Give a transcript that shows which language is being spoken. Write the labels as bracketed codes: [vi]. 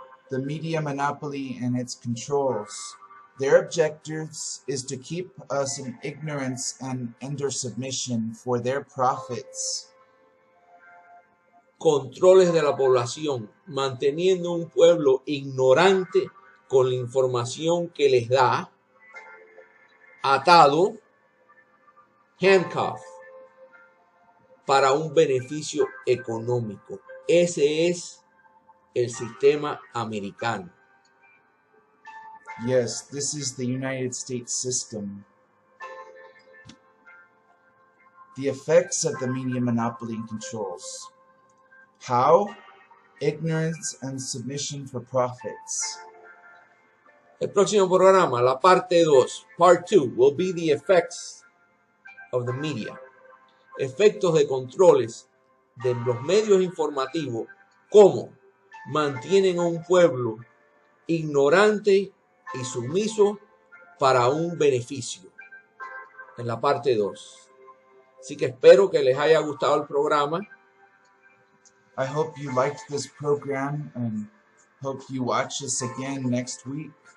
[en] The media monopoly and its controls. Their objectives is to keep us in ignorance and under submission for their profits. [es] Controles de la población, manteniendo un pueblo ignorante con la información que les da, atado, handcuff, para un beneficio económico. Ese es el sistema americano. [en] Yes, this is the United States system. The effects of the media monopoly and controls. How? Ignorance and submission for profits. [es] El próximo programa, la parte 2, [en] part 2, will be the effects of the media. [es] Efectos de controles de los medios informativos, cómo mantienen a un pueblo ignorante y sumiso para un beneficio, en la parte 2. Así que espero que les haya gustado el programa. [en] I hope you liked this program and hope you watch us again next week.